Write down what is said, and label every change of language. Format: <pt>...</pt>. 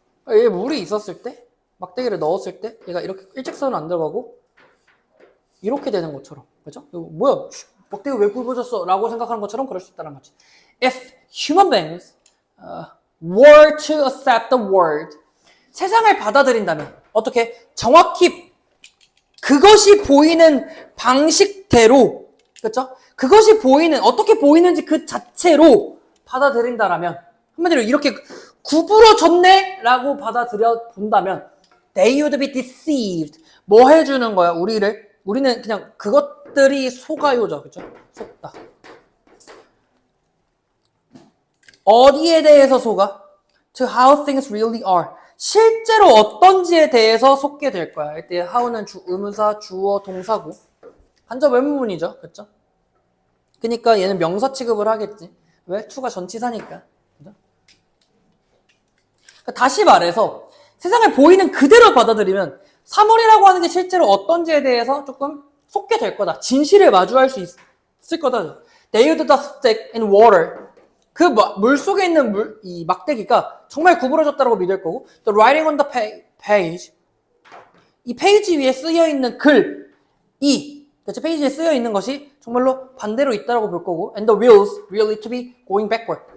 <ko>얘 물이 있었을 때, 막대기를 넣었을 때 얘가 이렇게 일직선은 안 들어가고 이렇게 되는 것처럼, 그죠? 뭐야, 막대기 왜 굵어졌어? 라고 생각하는 것처럼 그럴 수 있다는 거지.</ko> <en>If human beings were to accept the world,</en> <ko>세상을 받아들인다면 어떻게? 정확히 그것이 보이는 방식대로, 그렇죠? 그것이 보이는, 어떻게 보이는지 그 자체로 받아들인다라면, 한마디로 이렇게 구부러졌네? 라고 받아들여 본다면</ko> <en>they would be deceived.</en> <ko>뭐 해주는 거야? 우리는 그냥 그것들이 속아요죠. 그죠? 속다. 어디에 대해서 속아?</ko> <en>To how things really are.</en> <ko>실제로 어떤지에 대해서 속게 될 거야. 이때 how는 의문사, 주어, 동사고 간접 의문문이죠. 그렇죠? 그러니까 얘는 명사 취급을 하겠지. 왜? to가 전치사니까. 그죠? 그러니까 다시 말해서 세상을 보이는 그대로 받아들이면 사물이라고 하는 게 실제로 어떤지에 대해서 조금 속게 될 거다. 진실을 마주할 수 있을 거다.</ko> <en>They would the stick in water.</en> <ko>그 물 속에 있는 이 막대기가 정말 구부러졌다고 믿을 거고,</ko> <en>the writing on the page,</en> <ko>이 페이지 위에 쓰여 있는 그렇죠? 페이지에 쓰여 있는 것이 정말로 반대로 있다라고 볼 거고,</ko> <en>and the wheels really to be going backward.</en>